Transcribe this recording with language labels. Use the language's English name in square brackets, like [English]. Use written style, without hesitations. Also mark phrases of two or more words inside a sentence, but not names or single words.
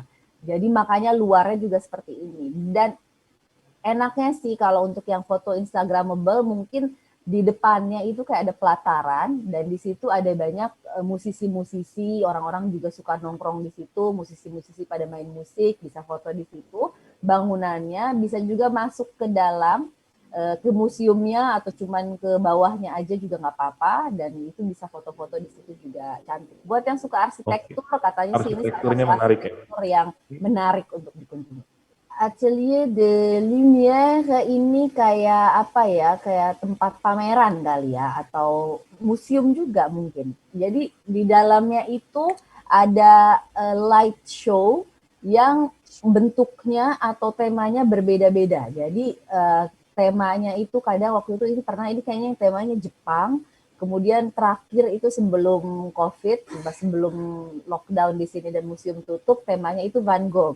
[Indonesian] Jadi makanya luarnya juga seperti ini. Dan enaknya sih kalau untuk yang foto Instagramable mungkin di depannya itu kayak ada pelataran dan di situ ada banyak musisi-musisi, orang-orang juga suka nongkrong di situ, musisi-musisi pada main musik, bisa foto di situ. Bangunannya bisa juga masuk ke dalam ke museumnya atau cuman ke bawahnya aja juga nggak apa-apa dan itu bisa foto-foto di situ juga cantik. Buat yang suka arsitektur katanya sih ini salah Arsitekturnya satu menarik ya. arsitektur yang menarik untuk dikunjungi. Atelier de Lumière ini kayak apa ya, kayak tempat pameran kali ya, atau museum juga mungkin. Jadi di dalamnya itu ada [English] light show [Indonesian] yang bentuknya atau temanya berbeda-beda. Jadi temanya itu kadang waktu itu pernah ini kayaknya temanya Jepang, kemudian terakhir itu sebelum COVID, sebelum lockdown di sini dan museum tutup, temanya itu Van Gogh.